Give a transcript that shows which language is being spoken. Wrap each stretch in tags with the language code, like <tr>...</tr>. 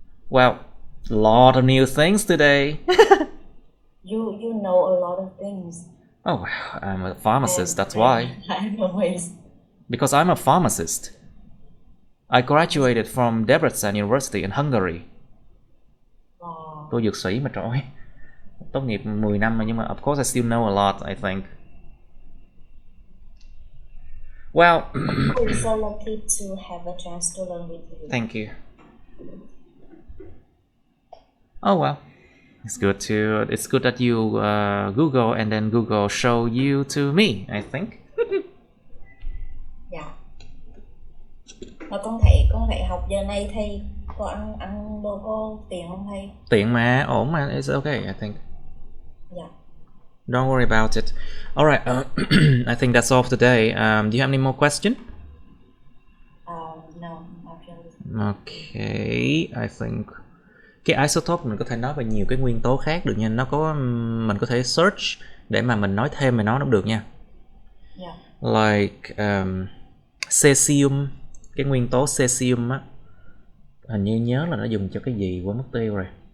<en>Well, a lot of new things today. You know a lot of things. Oh, wow, I'm a pharmacist, that's why. I'm always. Because I'm a pharmacist. I graduated from Debrecen University in Hungary. Wow.</en> <vi>Tôi dược sĩ mà trời ơi. Tốt nghiệp 10 năm rồi nhưng mà</vi> <en>of course I still know a lot, I think. Well, We're so lucky to have a chance to learn with you. thank you. Oh well, it's good that you Google and then Google show you to me, I think.</en> <vi>Dạ. Mà con thấy học giờ này thầy có ăn đồ có tiền không thầy? Tiện mà, ổn mà,</vi> <en>it's okay, I think.</en> <vi>Dạ.</vi> <en>Don't worry about it. All right, I think that's all for today. Do you have any more question? No, not really. Okay, I think</en> <vi>cái isotope mình có thể nói về nhiều cái nguyên tố khác được nha. Nó có mình có thể search để mà mình nói thêm về nó cũng được nha.</vi> <en>Yeah.</en> <vi>Like cesium, cái nguyên tố cesium á, hình như nhớ là nó dùng cho cái gì quên mất tiêu rồi.</vi>